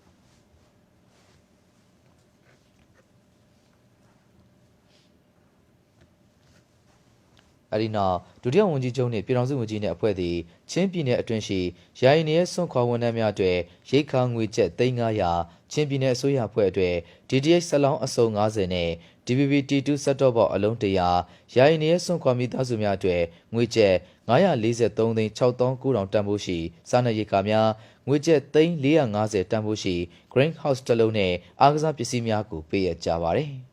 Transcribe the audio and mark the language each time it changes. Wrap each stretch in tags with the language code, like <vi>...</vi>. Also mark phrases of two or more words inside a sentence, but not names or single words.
<my>အဲဒီနောက်ဒုတိယဝန်ကြီးချုပ်နှင့်ပြည်ထောင်စုဝန်ကြီးနှင့်အဖွဲ့သည်ချင်းပြည်နယ်အတွင်းရှိယာယီနေရစွန့်ခွာဝန်ထမ်းများအတွက်ရိက္ခာငွေကျပ်3,500ချင်းပြည်နယ်အစိုးရအဖွဲ့အတွက် DTH စက်လောင်းအစုံ90နဲ့</my> <en>DVB-T2 set top box</en> <my>အလုံး100ယာယီနေရစွန့်ခွာမိသားစုများအတွက်ငွေကျပ် 943,690,000တန်ဖိုးရှိစားနပ်ရိက္ခာများငွေကျပ်3,450တန်ဖိုးရှိ</my> <en>Green House</en> <my>တစ်လုံးနဲ့အားကစားပစ္စည်းများကိုပေးအပ်ကြပါသည်</my>